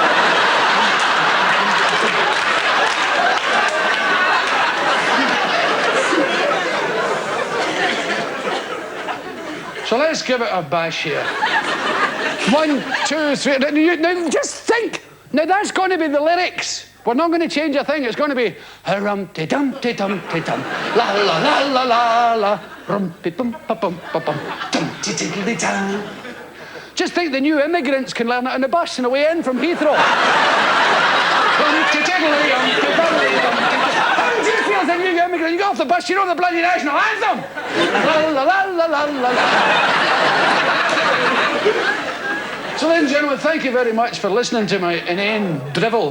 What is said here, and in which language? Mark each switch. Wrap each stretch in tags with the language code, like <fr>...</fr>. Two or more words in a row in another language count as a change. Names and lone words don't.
<en>So let's give it a bash here. 1, 2, 3. Now just think. Now that's going to be the lyrics. We're not going to change a thing. It's going to be rum-de-dum-de-dum-de-dum, la la la la la la, rum-de-bum-ba-bum-ba-bum, dum-de-diddle-de-dum. Just think the new immigrants can learn it on the bus on the way in from Heathrow. How do you feel as a new immigrant? You get off the bus, you know the bloody national anthem. La la la la la la la. So ladies and gentlemen, thank you very much for listening to my inane drivel.</en>